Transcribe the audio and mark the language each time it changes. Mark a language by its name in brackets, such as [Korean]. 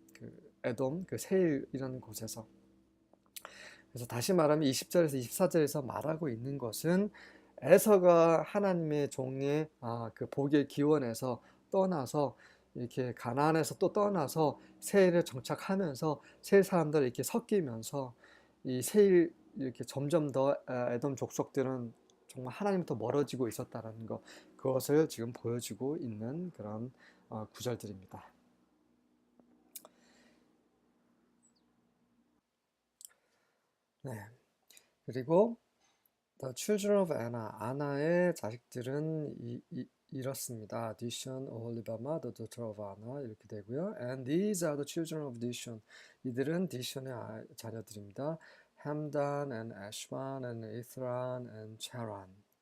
[Korean] 그 에돔 그 세일이라는 곳에서. 그래서 다시 말하면 20절에서 24절에서 말하고 있는 것은 에서가 하나님의 종의 그 복의 기원에서 떠나서 이렇게 가나안에서 또 떠나서 세일에 정착하면서 세일 사람들 이렇게 섞이면서 이 세일 이렇게 점점 더 에돔 족속들은 정말 하나님부터 멀어지고 있었다라는 것 그것을 지금 보여주고 있는 그런 구절들입니다. 네. 그리고 [English] The children of Anna, [Korean] 아나의 자식들은 이렇습니다. [English] Dishon, 오홀리바마, the daughter of Anna [Korean] 이렇게 되고요. [English] And these are the children of Dishon. [Korean] 이들은 디션의 자녀들입니다. [English] Hamdan and Ashban and Ithran and Charan.